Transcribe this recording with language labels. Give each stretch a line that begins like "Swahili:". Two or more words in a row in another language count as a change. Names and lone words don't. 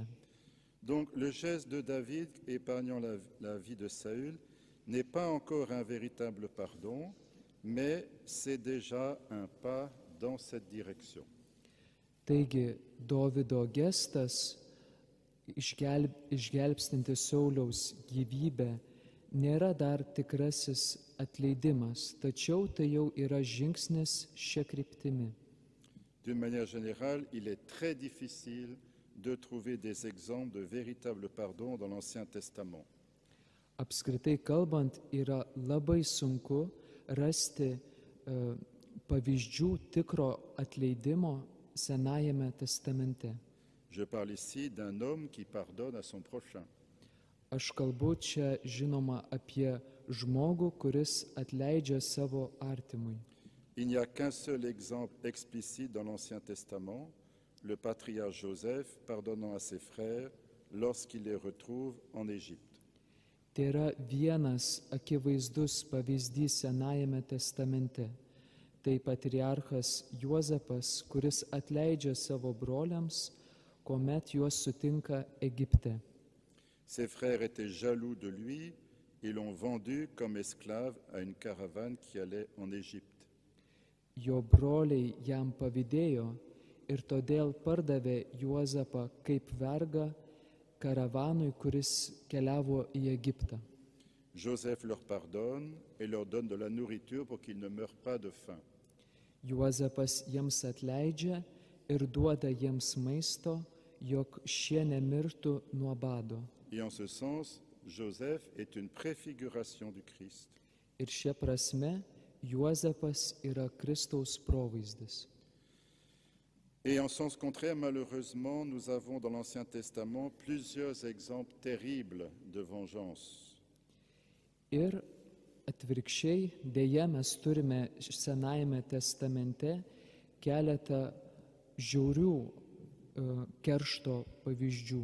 French: Donc le geste de David épargnant la vie de Saül n'est pas encore un véritable pardon, mais c'est déjà un pas dans cette direction.
Lithuanian: Taigi Dovydo gestas, išgelbstintis Sauliaus gyvybę, nėra dar tikrasis atleidimas, tačiau tai jau yra žingsnis šia kryptimi.
French: D'une manière générale, il est très difficile de trouver des exemples de véritable pardon dans l'Ancien Testament.
Lithuanian: Apskritai kalbant, yra labai sunku rasti pavyzdžių tikro atleidimo Senajame testamente.
French: Je parle ici d'un homme qui pardonne à son prochain.
Lithuanian: Aš kalbu čia žinoma apie žmogų, kuris atleidžia savo artimui.
French: Il n'y a qu'un seul exemple explicite dans l'Ancien Testament, le patriarche Joseph pardonnant à ses frères lorsqu'il les retrouve en Égypte.
Lithuanian: Tai yra vienas akivaizdus pavyzdys Senajame testamente. Tai patriarchas Juozapas, kuris atleidžia savo broliams, kuomet juos sutinka Egipte.
French: Ses frères étaient jaloux de lui et l'ont vendu comme esclave à une caravane qui allait en Égypte.
Lithuanian: Jo broliai jam pavydėjo ir todėl pardavė Juozapą kaip vergą karavanui, kuris keliavo į Egiptą.
French: Joseph leur pardonne et leur donne de la nourriture pour qu'ils ne meurent pas de faim.
Lithuanian: Juozapas jiems atleidžia ir duoda jiems maisto, jog šie nemirtų nuo bado.
French: Et en ce sens, Joseph est une préfiguration du Christ.
Lithuanian: Ir šia prasme Juozapas yra Kristaus provaizdis.
French: Et en sens contraire, malheureusement, nous avons dans l'Ancien Testament plusieurs exemples terribles de vengeance.
Lithuanian: Ir atvirkščiai, dėja, mes turime Senajame testamente keletą žiaurių keršto pavyzdžių.